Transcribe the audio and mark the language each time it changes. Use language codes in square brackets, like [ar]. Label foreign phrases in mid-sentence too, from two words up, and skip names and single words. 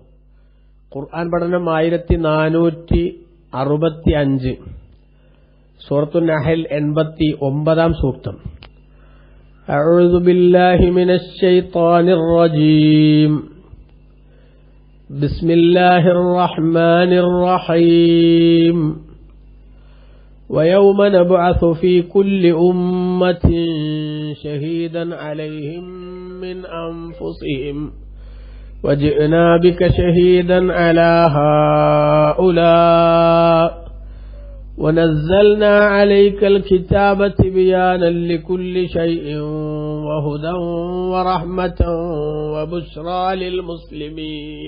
[ml] ഖുർആൻ പഠനം 1465, സൂറത്തുൻ നഹൽ 89-ാം സൂക്തം. [ar] أعوذ بالله من الشيطان الرجيم. بسم الله الرحمن الرحيم. ويوم نبعث في كل أمة شهيدا عليهم من أنفسهم وجئنا بك شهيدا على هؤلاء ونزلنا عليك الكتاب تبيانا لكل شيء وهدى ورحمة وبشرى للمسلمين.